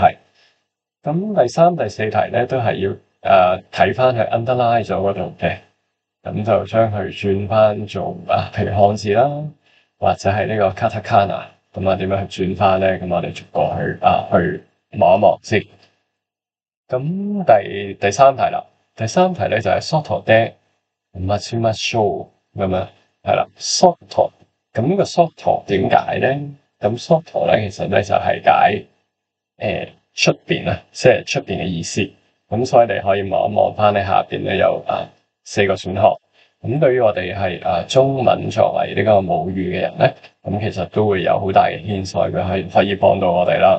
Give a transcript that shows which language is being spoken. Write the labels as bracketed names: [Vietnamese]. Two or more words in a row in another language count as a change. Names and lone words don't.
[Cantonese] 咁第三、第四題咧都係要睇翻去 underline 咗嗰度嘅，咁就將佢轉翻做譬如漢字啦，或者係呢個 katakana。咁點樣去轉翻咧？咁我哋逐個去望一望先。咁第三題啦，第三題咧就係 [Japanese] 外で待ちましょう [Cantonese] 咁樣係啦。外咁呢個外點解咧？咁外咧其實咧就係解出邊啊，即係出邊嘅意思。咁所以你可以望一望翻你下邊咧有4個選項。咁對於我哋係中文作為呢個母語嘅人咧，咁其實都會有好大嘅牽涉，佢可以幫到我哋啦。